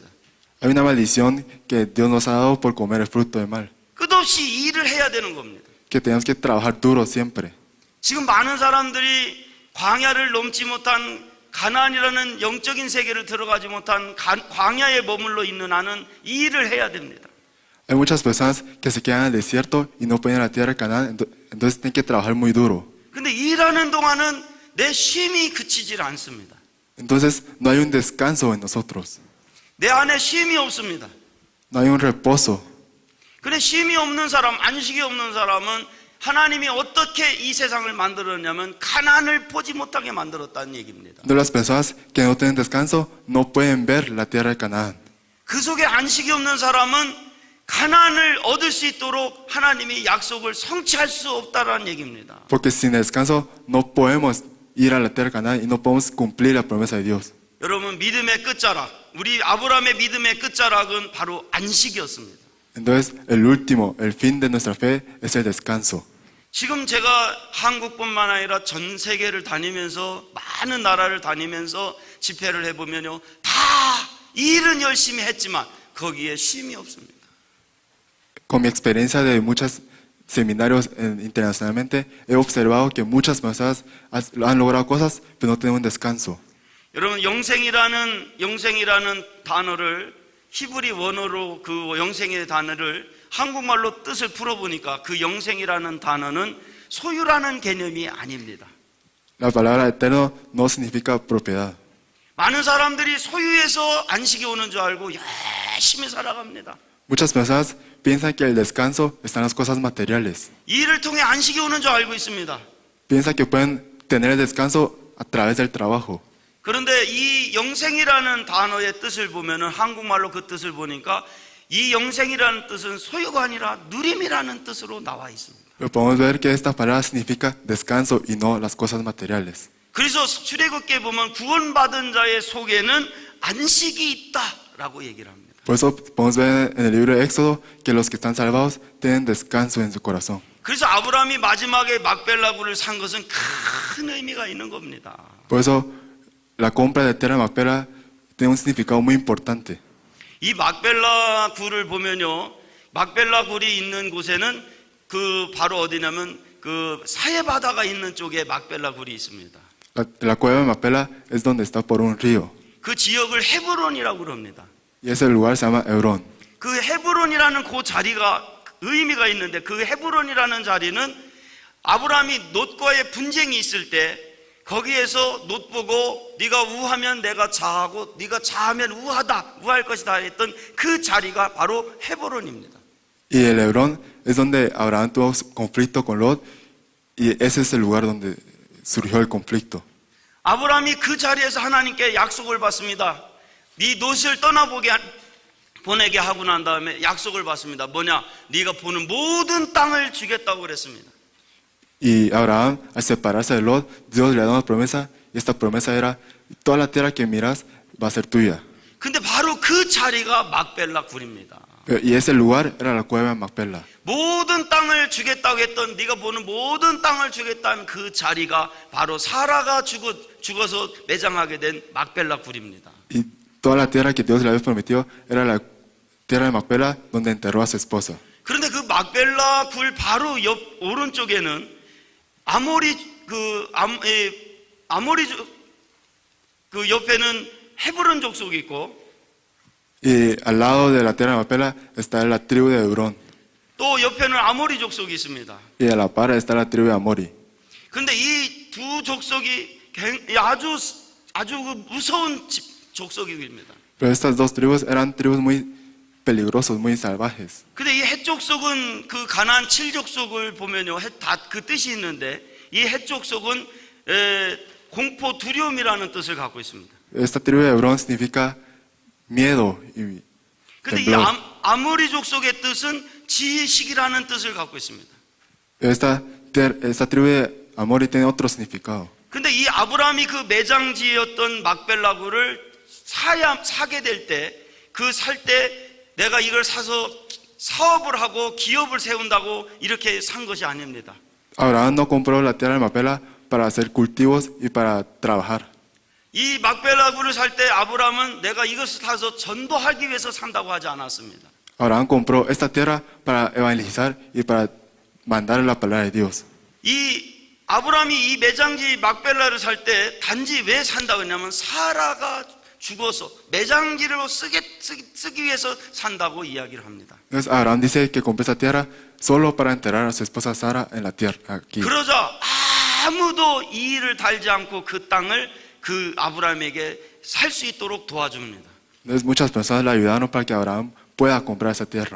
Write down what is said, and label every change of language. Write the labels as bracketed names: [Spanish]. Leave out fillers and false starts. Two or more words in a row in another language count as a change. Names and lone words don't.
[Spanish] Hay una maldición que Dios nos ha dado por comer el fruto del mal, [Korean] 끝없이 일을 해야 되는 겁니다. [Spanish] que tenemos que trabajar duro siempre. [Korean] 지금 많은 사람들이 광야를 넘지 못한 가나안이라는 영적인 세계를 들어가지 못한 광야에 머물러 있는 나는 이 일을 해야 됩니다. [Spanish] Hay muchas personas que se quedan en el desierto y no pueden ir a la tierra de Canaán, entonces tienen que trabajar muy duro. [Korean] 근데 일하는 동안은 내 쉼이 그치질 않습니다. [Spanish] Entonces no hay un descanso en nosotros, [Korean] 내 안에 쉼이 없습니다. [Spanish] no hay un reposo. [Korean] 그래 쉼이 없는 사람, 안식이 없는 사람은 하나님이 어떻게 이 세상을 만들었냐면 가나안을 보지 못하게 만들었다는 얘기입니다. [Spanish] De las personas que no tienen descanso no pueden ver la tierra de Canaán. [Korean] 그 속에 안식이 없는 사람은 가나안을 얻을 수 있도록 하나님이 약속을 성취할 수 없다라는 얘기입니다. [Spanish] Porque sin descanso no podemos ir a la tierra de Canaán y no podemos cumplir la promesa de Dios. [Korean] 여러분 믿음의 끝자락, 우리 아브라함의 믿음의 끝자락은 바로 안식이었습니다. [Spanish] Entonces el fin de nuestra fe es el descanso. [Korean] 지금 제가 한국뿐만 아니라 전 세계를 다니면서 많은 나라를 다니면서 집회를 해보면요, 다 일은 열심히 했지만 거기에 쉼이 없습니다. [Spanish] Con mi experiencia de muchos seminarios internacionalmente, he observado que muchas personas han logrado cosas, pero no tienen un descanso. [Korean] 여러분 영생이라는 단어를 히브리 원어로 그 영생의 단어를 한국말로 뜻을 풀어보니까 그 영생이라는 단어는 소유라는 개념이 아닙니다. [Spanish] La palabra eterno no significa propiedad. [Korean] 많은 사람들이 소유에서 안식이 오는 줄 알고 열심히 살아갑니다. [Spanish] Muchas personas piensan que el descanso está en las cosas materiales. [Korean] 이 일을 통해 안식이 오는 줄 알고 있습니다. [Spanish] Piensan que pueden tener el descanso a través del trabajo. [Korean] 그런데 이 영생이라는 단어의 뜻을 보면은 한국말로 그 뜻을 보니까 이 영생이라는 뜻은 소유가 아니라 누림이라는 뜻으로 나와 있습니다. [Spanish] Pero podemos ver que esta palabra significa descanso y no las cosas materiales. [Korean] 그래서 출애굽기에 보면 구원받은 자의 속에는 안식이 있다라고 얘기를 합니다. [Spanish] Por eso podemos ver en el libro de Éxodo que los que están salvados tienen descanso en su corazón. [Korean] 그래서 아브라함이 마지막에 막벨라굴을 산 것은 큰 의미가 있는 겁니다. [Spanish] Por eso la compra de tierra de Macpela tiene un significado muy importante. [Korean] 이 막벨라 굴을 보면요, 막벨라 굴이 있는 곳에는 그 바로 어디냐면 그 사해 바다가 있는 쪽에 막벨라 굴이 있습니다. [Spanish] La cueva de Macpela es donde está por un río. [Korean] 그 지역을 헤브론이라고 그럽니다. [Spanish] Y ese lugar se llama Hebrón. [Korean] 그 헤브론이라는 그 자리가 의미가 있는데 그 헤브론이라는 자리는 아브라함이 롯과의 분쟁이 있을 때 거기에서 롯 보고 네가 우하면 내가 자하고 네가 자하면 우할 것이다 했던 그 자리가 바로 헤브론입니다. [Spanish] Y el Hebrón es donde Abraham tuvo conflicto con Lot y ese es el lugar donde surgió el conflicto. [Korean] 아브라함이 그 자리에서 하나님께 약속을 받습니다. 네 롯을 보내게 하고 난 다음에 약속을 받습니다. 뭐냐? 네가 보는 모든 땅을 주겠다고 그랬습니다. [Spanish] Y Abraham, al separarse de Lot, Dios le da una promesa y esta promesa era toda la tierra que miras va a ser tuya. [Korean] 근데 바로 그 자리가 막벨라 굴입니다. [Spanish] Y ese lugar era la cueva de Macpela. [Korean] 모든 땅을 주겠다고 했던 네가 보는 모든 땅을 주겠다는 그 자리가 바로 사라가 죽어서 매장하게 된 막벨라 굴입니다. [Spanish] Y toda la tierra que Dios le había prometido era la tierra de Macpela, donde enterró a su esposa. [Korean] 그런데 그 막벨라 굴 바로 옆 오른쪽에는 아모리족 그 옆에는 헤브론 족속이 있고 [Spanish] Y al lado de la tierra de Macpela está la tribu de Hebrón. [Korean] 또 옆에는 아모리 족속이 있습니다. [Spanish] Y a la par está la tribu de Amori. [Korean] 그런데 이 두 족속이 아주 그 무서운 족속입니다. [Spanish] Pero estas dos tribus eran tribus muy peligrosos, muy salvajes. [Korean] 근데 이 헷족속은 그 가나안 7족속을 보면요, 다 그 뜻이 있는데 이 헷족속은 공포, 두려움이라는 뜻을 갖고 있습니다. [Spanish] Esta tribu de Hebrón significa miedo y [Korean] 근데 이 [Spanish] temblor. [Korean] 아모리 족속의 뜻은 지식이라는 뜻을 갖고 있습니다. [Spanish] Esta tribu de Amori tiene otro significado. [Korean] 근데 이 아브라함이 그 매장지였던 막벨라굴을 사게 될 때, 그 살 때 내가 이걸 사서 사업을 하고 기업을 세운다고 이렇게 산 것이 아닙니다. [Spanish] Abraham no compró la tierra de Macpela para hacer cultivos y para trabajar. [Korean] 이 막벨라굴을 살 때 아브라함은 내가 이것을 사서 전도하기 위해서 산다고 하지 않았습니다. [Spanish] Abraham compró esta tierra para evangelizar y para mandar la palabra de Dios. [Korean] 이 아브라함이 이 매장지 막벨라를 살 때 단지 왜 산다고 했냐면 사라가 죽어서 매장지를 쓰기 위해서 산다고 이야기를 합니다. [Spanish] Entonces Abraham dice que compró esta tierra solo para enterrar a su esposa Sara en la tierra aquí. [Korean] 그러자 아무도 이의를 달지 않고 그 땅을 그 아브라함에게 살 수 있도록 도와줍니다. [Spanish] Entonces muchas personas le ayudaron para que Abraham pueda comprar esa tierra.